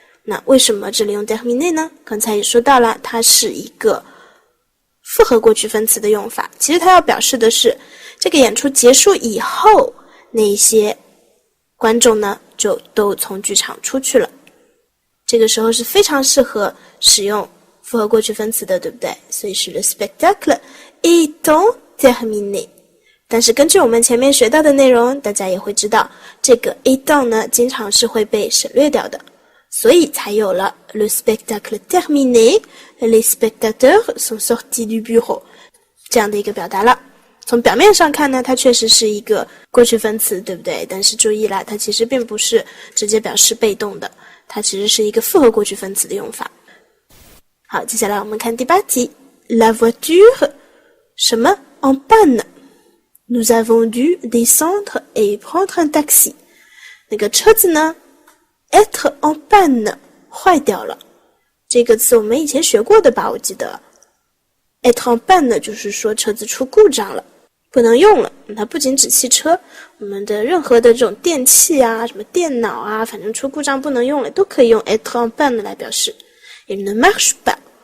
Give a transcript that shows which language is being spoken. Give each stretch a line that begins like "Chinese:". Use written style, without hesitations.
Chinese: 那为什么这里用 terminer 呢？刚才也说到了，它是一个复合过去分词的用法。其实它要表示的是这个演出结束以后，那一些观众呢就都从剧场出去了。这个时候是非常适合使用复合过去分词的，对不对？所以是
French: le spectacle étant terminé。
Chinese: 但是根据我们前面学到的内容，大家也会知道，这个 étant 呢，经常是会被省略掉的，所以才有了
French: le spectacle terminé, les spectateurs sont sortis du bureau
Chinese: 这样的一个表达了。从表面上看呢，它确实是一个过去分词，对不对？但是注意啦，它其实并不是直接表示被动的，它其实是一个复合过去分词的用法。好，接下来我们看第8题
French: La voiture 什么 en panne。Nous avons dû descendre et prendre un taxi.
Chinese: 那个车子呢 être en panne 坏掉了。这个词我们以前学过的吧，我记得。être en panne 就是说车子出故障了，不能用了。它不仅指汽车，我们的任何的这种电器啊，什么电脑啊，反正出故障不能用了，都可以用 être en panne 来表示。
French: Il ne marche pas.